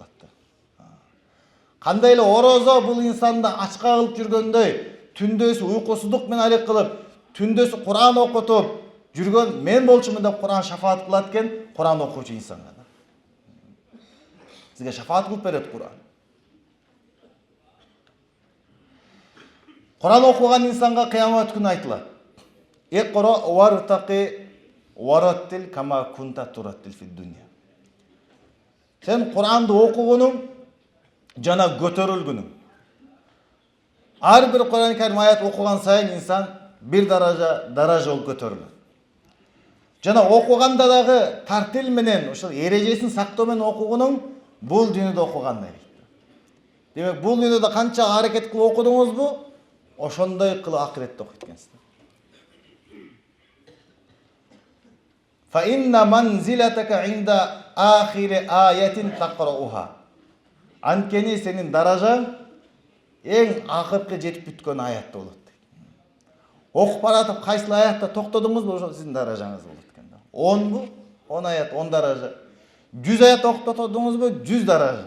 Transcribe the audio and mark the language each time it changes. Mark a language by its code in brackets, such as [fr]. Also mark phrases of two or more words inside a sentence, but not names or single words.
[ky] Кандай эле орозо бул инсанды ачка кылып жүргөндөй, түндөсү уйкусуздук менен алек кылып, түндөсү Куран окутуп жүргөн мен болчумун деп Куран шафаат кылат экен, Куран окуучу инсанга. Сизге шафаат кылып берет Куран. Куран окуган инсанга кыямат күнү айтылат. [ar] اقرأ وارتق ورتل كما كنت ترتل في الدنيا. [ky] Сен Куранды окугунуң жана көтөрүлгүнүң. Ар бир Куран Карим аят окуган сайын инсан бир даража болуп көтөрүлөт. Жана окуганда дагы тартил менен, ошол эрежесин сактоо менен окугунуң бул дүйнөдө окугандай. Демек, бул дүйнөдө канча аракет кылып окудуңузбу, ошондой кылып акыретте окуйт экенсиз. [ar] فإن منزلتك عند آخر آية تقرؤها. [ky] Анткени сенин даражаң эң акыркы жетип бүткөн аятта болот. Окуп баратып кайсыл аятта токтодуңузбу, ошол сиздин даражаңыз болот экен да. 10бу? 10 аят, 10 даража. 100 аят токтодуңузбу? 100 даража.